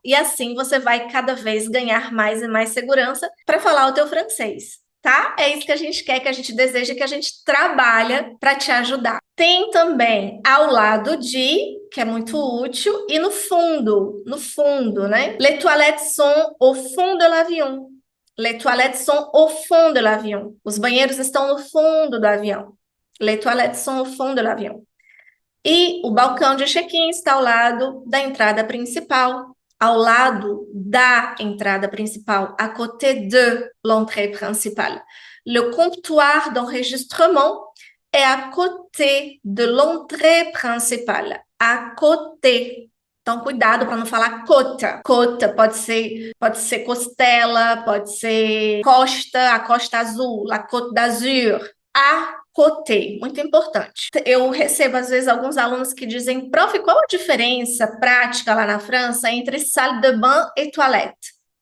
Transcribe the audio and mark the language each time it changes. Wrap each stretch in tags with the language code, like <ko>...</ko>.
<pt>E assim você vai cada vez ganhar mais e mais segurança para falar o teu francês. Tá? É isso que a gente quer, que a gente deseja, que a gente trabalha para te ajudar. Tem também ao lado de, que é muito útil, e no fundo, né?</pt> <fr>Les toilettes sont au fond de l'avion. Les toilettes sont au fond de l'avion.</fr> <pt>Os banheiros estão no fundo do avião.</pt> <fr>Les toilettes sont au fond de l'avion.</fr> <pt>E o balcão de check-in está ao lado da entrada principal, ao lado da entrada principal,</pt> <fr>à côté de l'entrée principale. Le comptoir d'enregistrement est à côté de l'entrée principale, à côté.</fr> <pt>Então, cuidado para não falar cota. Cota pode ser costela, pode ser costa, a Costa Azul, a Côte d'Azur. À côté, muito importante. Eu recebo, às vezes, alguns alunos que dizem, prof, qual a diferença prática lá na França entre salle de bain e toilette?</pt>